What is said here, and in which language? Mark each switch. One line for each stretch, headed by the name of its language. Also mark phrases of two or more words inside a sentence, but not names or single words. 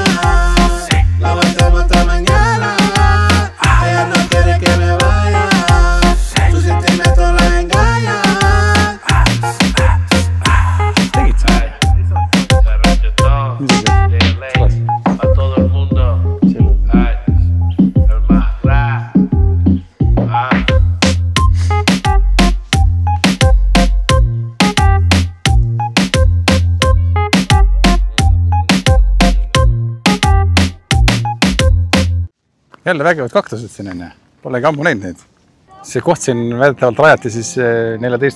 Spanish: La voltemos hasta mañana. Ella no quiere que me vaya. Tu sentimiento la engaña. A todo el mundo. Ay, el más rap.
Estonian: Jälle vägevad kaktused siin enne. Polegi ammu näinud neid. See koht siin väidetavalt rajati siis 14.